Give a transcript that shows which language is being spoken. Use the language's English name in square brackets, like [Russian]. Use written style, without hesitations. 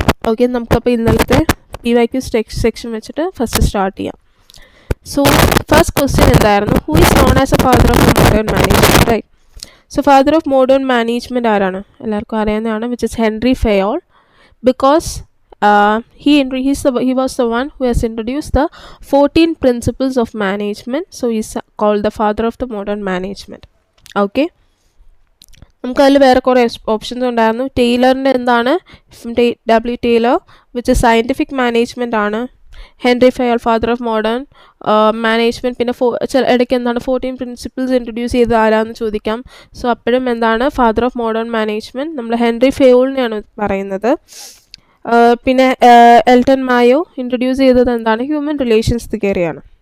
[Malayalam] Okay നമുക്കപ്പോൾ ഇന്നലത്തെ PYQ section വെച്ചിട്ട് ഫസ്റ്റ് സ്റ്റാർട്ട് ചെയ്യാം. [English] so first question [Malayalam] എന്തായിരുന്നു? [English] Who is known as a father of modern management, right? So father of modern management [Malayalam] ആരാണ്? എല്ലാവർക്കും അറിയാവുന്നതാണ്, [English] Which is Henry Fayol. Because he was the one who has introduced the 14 principles of management, so he's called the father of the modern management. [Malayalam] Okay, നമുക്ക് അതിൽ വേറെ കുറേ options ഉണ്ടായിരുന്നു. ടൈലറിൻ്റെ എന്താണ്? W. [English] Taylor, which is scientific management ആണ്. [Malayalam] Henry Fayol [English] Father of modern management. [Malayalam] പിന്നെ ഇടയ്ക്ക് എന്താണ് 14 പ്രിൻസിപ്പിൾസ് ഇൻട്രൊഡ്യൂസ് ചെയ്ത് ആരാന്ന് ചോദിക്കാം. സോ അപ്പോഴും എന്താണ് [English] father of modern management [Malayalam] നമ്മൾ ഹെൻറി ഫെയോളിനെയാണ് പറയുന്നത്. പിന്നെ എൽട്ടൺ മായോ ഇൻട്രൊഡ്യൂസ് ചെയ്തത് എന്താണ്? Human relations തിയറിയാണ്.